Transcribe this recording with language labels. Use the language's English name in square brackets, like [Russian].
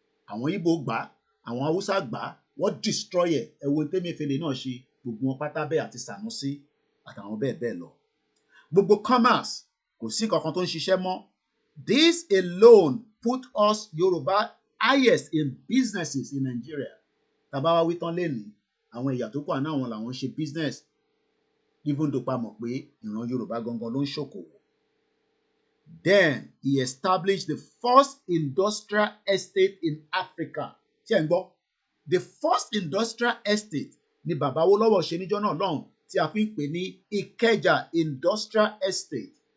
[Yoruba] Àwọn Igbo gbà, àwọn Hausa gbà, wọ́n destroy ẹ̀. Ẹ wo Tẹ́mẹ́fẹ́lẹ́ náà ṣe, gbogbo wọn pátá bẹ́ẹ̀ àti Sanusi àtàwọn bẹ́ẹ̀ bẹ́ẹ̀ lọ. Gbogbo commerce kò sí kankan tó ń ṣiṣẹ́ mọ́. [English] This alone put us Yoruba highest in businesses in Nigeria. [Yoruba] Tá bá wá wí tán lénìí, àwọn ẹ̀yà tó kù àná àwọn làwọn ṣe business. [English] Even though [Yoruba] pa mọ̀ pé ìran Yorùbá gangan ló ń ṣòkòwò. [English] Then he established the first industrial estate in Africa. [Yoruba] Ṣé ẹ ń gbọ́? [English] The first industrial estate [Yoruba] ni Bàbá Awólọ́wọ̀ ṣe níjọ́ náà lọ́hùn tí a fi ń pè ní Ìkẹjà Industrial Estate.